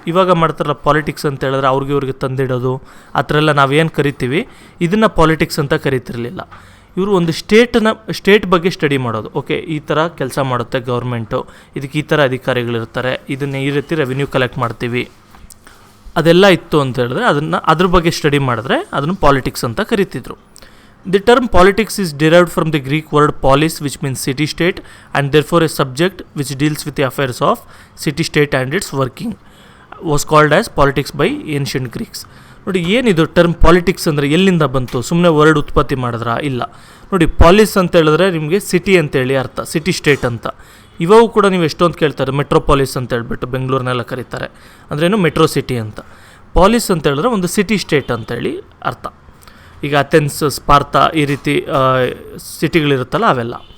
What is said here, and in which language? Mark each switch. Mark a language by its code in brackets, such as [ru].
[kn] ಇವಾಗ ಮಾಡ್ತಾರಲ್ಲ ಪಾಲಿಟಿಕ್ಸ್ ಅಂತ ಹೇಳಿದ್ರೆ ಇವ್ರಿಗೆ ತಂದಿಡೋದು, ಆ ಥರ ಎಲ್ಲ ನಾವೇನು ಕರಿತೀವಿ, ಇದನ್ನು ಪಾಲಿಟಿಕ್ಸ್ ಅಂತ ಕರಿತಿರಲಿಲ್ಲ. ಇವರು ಒಂದು ಸ್ಟೇಟ್ ಬಗ್ಗೆ ಸ್ಟಡಿ ಮಾಡೋದು. ಓಕೆ, ಈ ಥರ ಕೆಲಸ ಮಾಡುತ್ತೆ ಗೌರ್ಮೆಂಟು, ಇದಕ್ಕೆ ಈ ಥರ ಅಧಿಕಾರಿಗಳಿರ್ತಾರೆ, ಇದನ್ನು ಈ ರೀತಿ ರೆವಿನ್ಯೂ ಕಲೆಕ್ಟ್ ಮಾಡ್ತೀವಿ, ಅದೆಲ್ಲ ಇತ್ತು ಅಂತ ಹೇಳಿದ್ರೆ ಅದ್ರ ಬಗ್ಗೆ ಸ್ಟಡಿ ಮಾಡಿದ್ರೆ ಅದನ್ನು ಪಾಲಿಟಿಕ್ಸ್ ಅಂತ ಕರಿತಿದ್ರು. [en] The term politics is derived from the Greek word polis, which means city-state, and therefore a subject which deals with the affairs of city-state and its working was called as politics by ancient Greeks. [kn] ನೋಡಿ, ಏನಿದು term politics ಅಂದರೆ ಎಲ್ಲಿಂದ ಬಂತು, ಸುಮ್ಮನೆ word ಉತ್ಪತ್ತಿ ಮಾಡಿದ್ರಾ? ಇಲ್ಲ. ನೋಡಿ, ಪಾಲಿಸ್ ಅಂತ ಹೇಳಿದ್ರೆ ನಿಮಗೆ ಸಿಟಿ ಅಂತೇಳಿ ಅರ್ಥ, ಸಿಟಿ ಸ್ಟೇಟ್ ಅಂತ. ಇವಾಗ ಕೂಡ ನೀವು ಎಷ್ಟೊಂದು ಕೇಳ್ತಾರೆ, ಮೆಟ್ರೋಪಾಲಿಸ್ ಅಂತ ಹೇಳ್ಬಿಟ್ಟು ಬೆಂಗಳೂರನ್ನೆಲ್ಲ ಕರೀತಾರೆ, ಅಂದ್ರೇನು ಮೆಟ್ರೋ ಸಿಟಿ ಅಂತ. ಪಾಲಿಸ್ ಅಂತ ಹೇಳಿದ್ರೆ ಒಂದು ಸಿಟಿ ಸ್ಟೇಟ್ ಅಂತೇಳಿ ಅರ್ಥ. ಈಗ ಅಥೆನ್ಸ್, ಸ್ಪಾರ್ತಾ, ಈ ರೀತಿ ಸಿಟಿಗಳಿರುತ್ತಲ್ಲ ಅವೆಲ್ಲ.